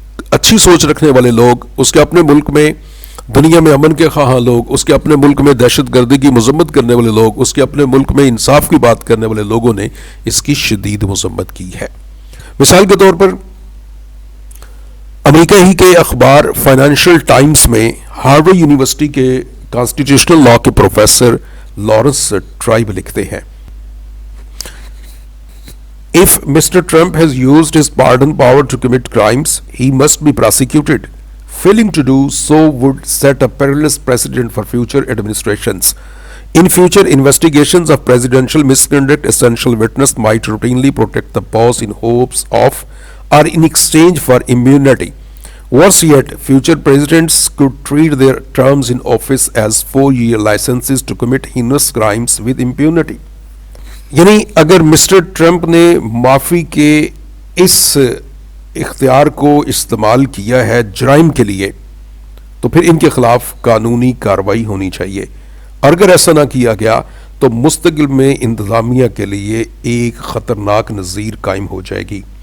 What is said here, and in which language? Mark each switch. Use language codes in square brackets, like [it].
[ur] اچھی سوچ رکھنے والے لوگ، اس کے اپنے ملک میں دنیا میں امن کے خواہاں لوگ، اس کے اپنے ملک میں دہشت گردی کی مذمت کرنے والے لوگ، اس کے اپنے ملک میں انصاف کی بات کرنے والے لوگوں نے اس کی شدید مذمت کی ہے۔ مثال کے طور پر امریکہ ہی کے اخبار فائنینشل ٹائمز میں ہارورڈ یونیورسٹی کے کانسٹیٹیوشنل لا کے پروفیسر لارنس ٹرائب لکھتے ہیں، [en] If Mr. Trump has used his pardon power to commit crimes, he must be prosecuted. Failing to do so would set a perilous precedent for future administrations. In future investigations of presidential misconduct, essential witness might routinely protect the pause in hopes of or in exchange for immunity. Worse yet, future presidents could treat their terms in office as 4-year licenses to commit heinous crimes with impunity. [ur] یعنی اگر mister Trump نے معافی کے اس اختیار کو استعمال کیا ہے جرائم کے لیے، تو پھر ان کے خلاف قانونی کارروائی ہونی چاہیے، اور اگر ایسا نہ کیا گیا تو مستقبل میں انتظامیہ کے لیے ایک خطرناک نظیر قائم ہو جائے گی۔